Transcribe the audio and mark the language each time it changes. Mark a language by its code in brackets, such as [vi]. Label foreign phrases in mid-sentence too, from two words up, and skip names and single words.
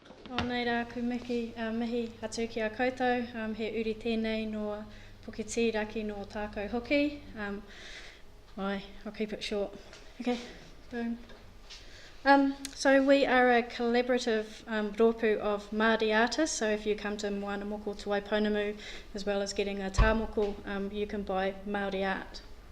[mi] O nei rā ku mihi atu ki a koutou, he uri tēnei no Puketi raki no tākou hoki. [en] I'll keep it short. Okay, boom. So we are a collaborative rōpū of Māori artists, so if you come to Moana Moko to Waipounamu, as well as getting a tāmoko, you can buy Māori art.